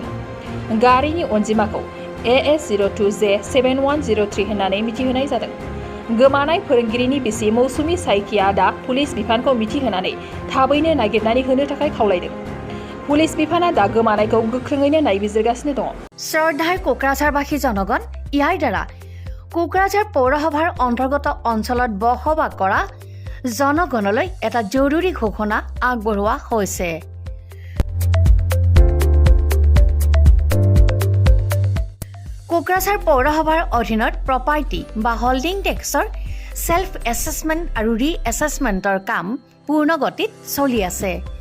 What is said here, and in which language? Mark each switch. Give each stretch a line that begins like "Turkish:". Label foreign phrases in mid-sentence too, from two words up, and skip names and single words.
Bodo: गारिनि अनजिमाखौ AS02J7103 होननानै मिथिहोनाय जादों। गोमानाय फोरोंगिरिनि बिसि मौसुमी साइकिया दा पुलिस बिफानखौ मिथिहोनानै थाबैनो नागिरनानै होनो थाखाय खावलायदों। पुलिस बिफाना दा गोमानायखौ गोख्रोङैनो नायबिजिरगासिनो दङ।
Assamese: শ্ৰদ্ধাৰ কোকৰাঝাৰবাসী জনগণ, ইয়াৰ দ্বাৰা কোকৰাঝাৰ পৌৰসভাৰ অন্তৰ্গত অঞ্চলত বসবাস কৰা জনগণলৈ এটা জৰুৰী ঘোষণা আগবঢ়োৱা হৈছে। কোকৰাঝাৰ পৌৰসভাৰ অধীনত প্ৰপাৰ্টি বা
English: holding tax self assessment
Assamese: আৰু ৰি এছেছমেণ্টৰ কাম পূৰ্ণ গতিত চলি আছে।